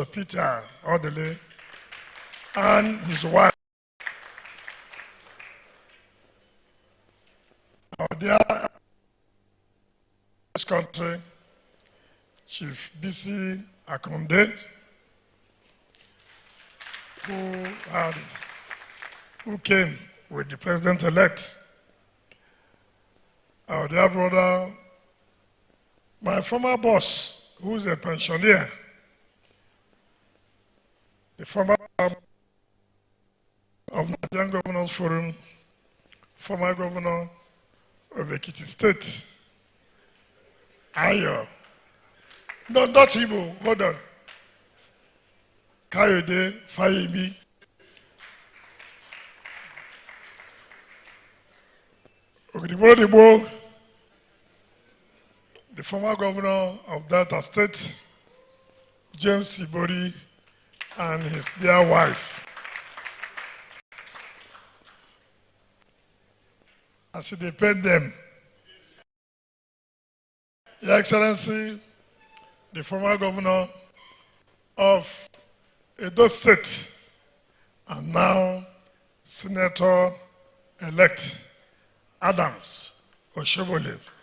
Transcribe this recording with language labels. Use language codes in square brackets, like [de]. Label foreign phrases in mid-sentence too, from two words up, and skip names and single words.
[en] Peter Odele, and his wife, our dear this country, Chief BC Akonde, who came with the president-elect, our dear brother, my former boss, who's a pensioner, the former of Nigerian Governors Forum, former governor of Ekiti State, Ayo. No, not Igbo, hold on. Kayode Fayemi, Ogediboro, the former governor of Delta State, James Ibori, and his dear wife. As they paid them, Your Excellency, the former governor of Edo State, and now Senator-elect Adams Oshobole.